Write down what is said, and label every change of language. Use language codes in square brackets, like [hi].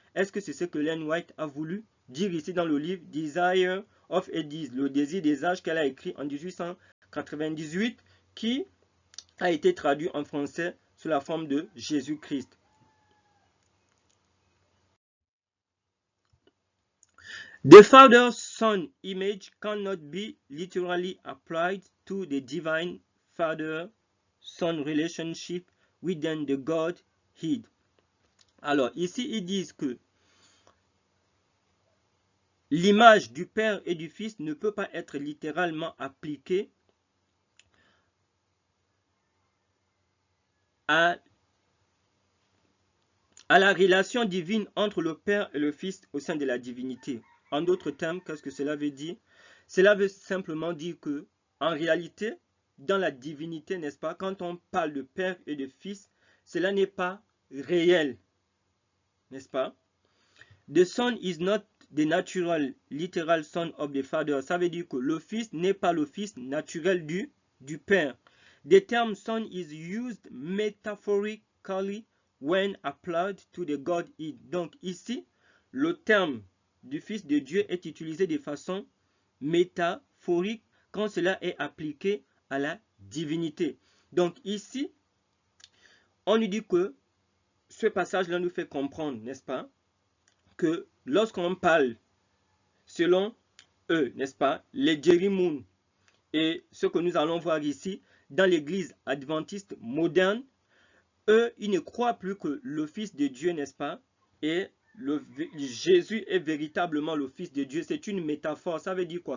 [fr] Est-ce que c'est ce que Ellen White a voulu dire ici dans le livre Desire of Ages, le désir des âges qu'elle a écrit en 1898, qui a été traduit en français sous la forme de Jésus-Christ. [en] The Father-Son image cannot be literally applied to the divine Father-Son relationship within the Godhead. [fr] Alors, ici, ils disent que l'image du Père et du Fils ne peut pas être littéralement appliquée à la relation divine entre le Père et le Fils au sein de la divinité. En d'autres termes, qu'est-ce que cela veut dire? Cela veut simplement dire que, en réalité, dans la divinité, n'est-ce pas, quand on parle de Père et de Fils, cela n'est pas réel, n'est-ce pas? [en] The Son is not the natural, literal Son of the Father. [fr] Ça veut dire que le Fils n'est pas le Fils naturel du Père. [en] The term Son is used metaphorically when applied to the Godhead. [fr] Donc ici, le terme du Fils de Dieu est utilisé de façon métaphorique quand cela est appliqué à la divinité. Donc ici, on nous dit que ce passage-là nous fait comprendre, n'est-ce pas, que lorsqu'on parle selon eux, n'est-ce pas, les Jerry Moon et ce que nous allons voir ici dans l'église adventiste moderne, eux, ils ne croient plus que le Fils de Dieu, n'est-ce pas, et Jésus est véritablement le Fils de Dieu. C'est une métaphore. Ça veut dire quoi?